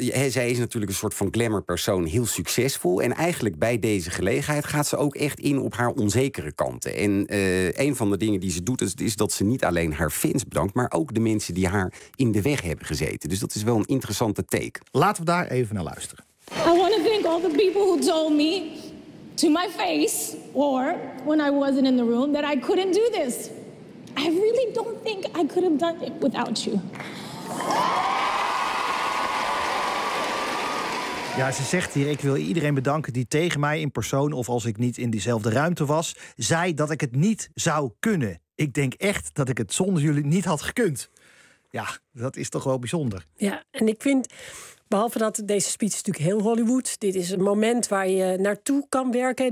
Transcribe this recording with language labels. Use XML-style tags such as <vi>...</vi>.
<nl>Zij is natuurlijk een soort van glamour persoon, heel succesvol. En eigenlijk bij deze gelegenheid gaat ze ook echt in op haar onzekere kanten. En een van de dingen die ze doet is dat ze niet alleen haar fans bedankt, maar ook de mensen die haar in de weg hebben gezeten. Dus dat is wel een interessante take. Laten we daar even naar luisteren.</nl> <en>I want to thank all the people who told me to my face or when I wasn't in the room that I couldn't do this. I really don't think I could have done it without you.</en> <nl>Ja, ze zegt hier, ik wil iedereen bedanken die tegen mij in persoon of als ik niet in diezelfde ruimte was, zei dat ik het niet zou kunnen. Ik denk echt dat ik het zonder jullie niet had gekund. Ja, dat is toch wel bijzonder. Ja, en ik vind, behalve dat deze speech is natuurlijk heel Hollywood, dit is een moment waar je naartoe kan werken.</nl>